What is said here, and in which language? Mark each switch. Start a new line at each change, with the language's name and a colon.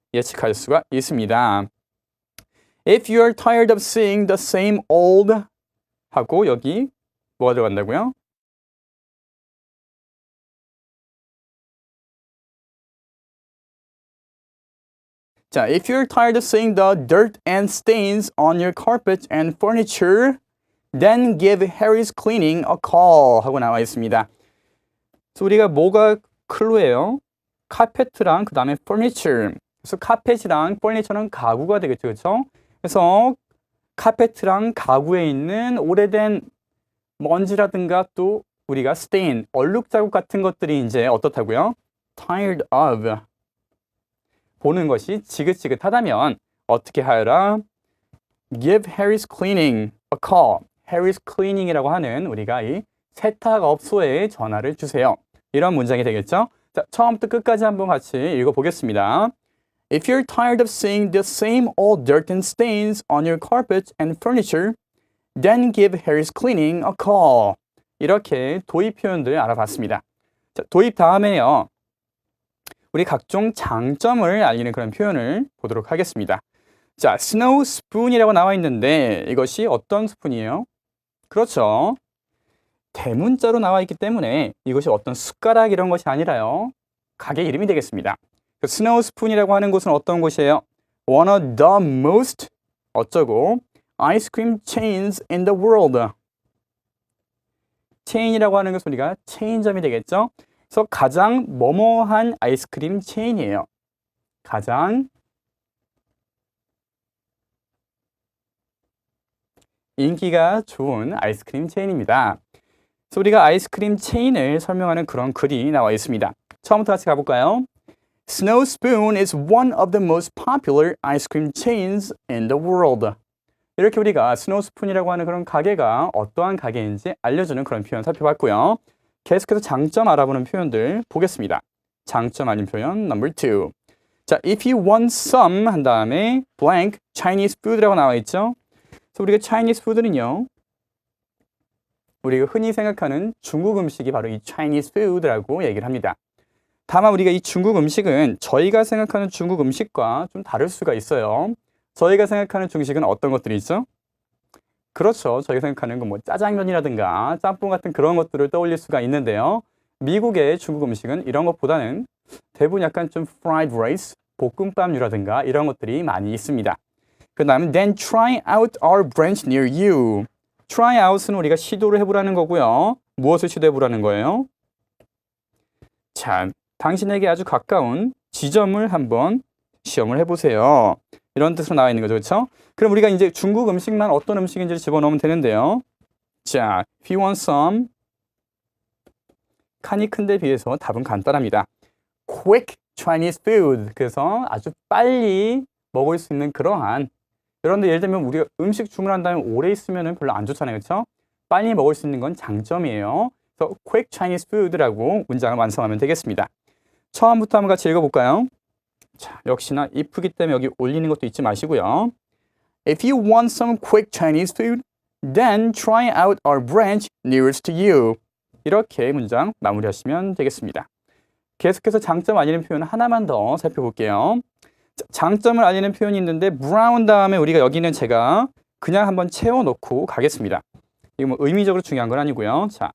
Korean: 예측할 수가 있습니다.
English: If you are tired of seeing the same old
Korean: 하고 여기 뭐가 들어간다고요?
English: 자, if you're tired of seeing the dirt and stains on your carpet and furniture, then give Harry's Cleaning a call
Korean: 하고 나와 있습니다. 그래서 우리가 뭐가 클로예요? 카페트랑 그 다음에 furniture. 그래서 카펫이랑 furniture는 가구가 되겠죠, 그렇죠? 그래서 카페트랑 가구에 있는 오래된 먼지라든가 또 우리가 stain, 얼룩 자국 같은 것들이 이제 어떻다고요?
English: tired of.
Korean: 보는 것이 지긋지긋하다면 어떻게 하여라?
English: Give Harry's Cleaning a call.
Korean: Harry's Cleaning이라고 하는 우리가 이 세탁업소에 전화를 주세요. 이런 문장이 되겠죠? 자, 처음부터 끝까지 한번 같이 읽어보겠습니다.
English: If you're tired of seeing the same old dirt and stains on your carpet and furniture, then give Harry's Cleaning a call.
Korean: 이렇게 도입 표현들 알아봤습니다. 자, 도입 다음에요. 우리 각종 장점을 알리는 그런 표현을 보도록 하겠습니다. 자, 스노우 스푼이라고 나와 있는데 이것이 어떤 스푼이에요? 그렇죠. 대문자로 나와 있기 때문에 이것이 어떤 숟가락 이런 것이 아니라요. 가게 이름이 되겠습니다. 스노우 스푼이라고 하는 곳은 어떤 곳이에요?
English: One of the most
Korean: 어쩌고
English: ice cream chains in the world.
Korean: 체인이라고 하는 것은 우리가 체인점이 되겠죠. 그래서 가장 뭐뭐한 아이스크림 체인이에요. 가장 인기가 좋은 아이스크림 체인입니다. 그래서 우리가 아이스크림 체인을 설명하는 그런 글이 나와 있습니다. 처음부터 같이 가볼까요?
English: Snow Spoon is one of the most popular ice cream chains in the world.
Korean: 이렇게 우리가 스노우 스푼이라고 하는 그런 가게가 어떠한 가게인지 알려주는 그런 표현 살펴봤고요. 계속해서 장점 알아보는 표현들 보겠습니다. 장점 아닌 표현 number 2.
English: 자, if you want some
Korean: 한 다음에
English: blank Chinese food라고 나와 있죠.
Korean: 그래서 우리가 Chinese food는요. 우리가 흔히 생각하는 중국 음식이 바로 이 Chinese food라고 얘기를 합니다. 다만 우리가 이 중국 음식은 저희가 생각하는 중국 음식과 좀 다를 수가 있어요. 저희가 생각하는 중식은 어떤 것들이 있죠? 그렇죠. 저희가 생각하는 건 뭐 짜장면이라든가 짬뽕 같은 그런 것들을 떠올릴 수가 있는데요. 미국의 중국 음식은 이런 것보다는 대부분 약간 좀
English: fried rice,
Korean: 볶음밥류라든가 이런 것들이 많이 있습니다. 그 다음에
English: then try out our branch near you.
Korean: try out은 우리가 시도를 해보라는 거고요. 무엇을 시도해보라는 거예요? 자, 당신에게 아주 가까운 지점을 한번 시험을 해보세요. 이런 뜻으로 나와 있는 거죠. 그렇죠? 그럼 우리가 이제 중국 음식만 어떤 음식인지를 집어넣으면 되는데요. 자,
English: if you want some
Korean: 칸이 큰 데 비해서 답은 간단합니다.
English: quick Chinese food.
Korean: 그래서 아주 빨리 먹을 수 있는 그러한 그런데 예를 들면 우리가 음식 주문한 다음에 오래 있으면 별로 안 좋잖아요. 그렇죠? 빨리 먹을 수 있는 건 장점이에요. 그래서
English: quick Chinese food
Korean: 라고 문장을 완성하면 되겠습니다. 처음부터 한번 같이 읽어볼까요? 자, 역시나 if기 때문에 여기 올리는 것도 잊지 마시고요.
English: If you want some quick Chinese food, then try out our branch nearest to you.
Korean: 이렇게 문장 마무리하시면 되겠습니다. 계속해서 장점 알리는 표현 하나만 더 살펴볼게요. 자, 장점을 알리는 표현이 있는데 brown 다음에 우리가 여기는 제가 그냥 한번 채워놓고 가겠습니다. 이거 뭐 의미적으로 중요한 건 아니고요.